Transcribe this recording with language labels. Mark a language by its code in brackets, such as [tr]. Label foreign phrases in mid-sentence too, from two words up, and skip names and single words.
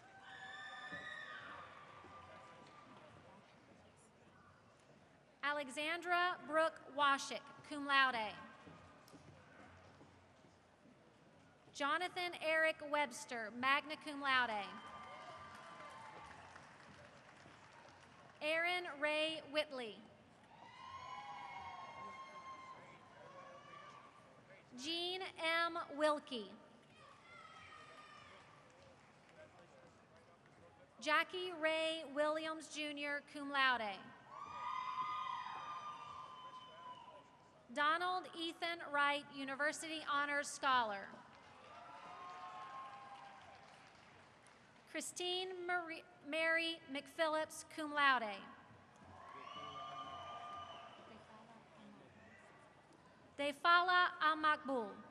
[en] Alexandra Brooke Washik, [la] cum laude. [en] Jonathan Eric Webster, [la] magna cum laude. [en] Aaron Ray Whitley. Jean M. Wilkie. Jackie Ray Williams, Jr., [la] cum laude. [en] Donald Ethan Wright, University Honors Scholar. Christine Mary McPhillips, [la] cum laude. [en] Defala Amakbul.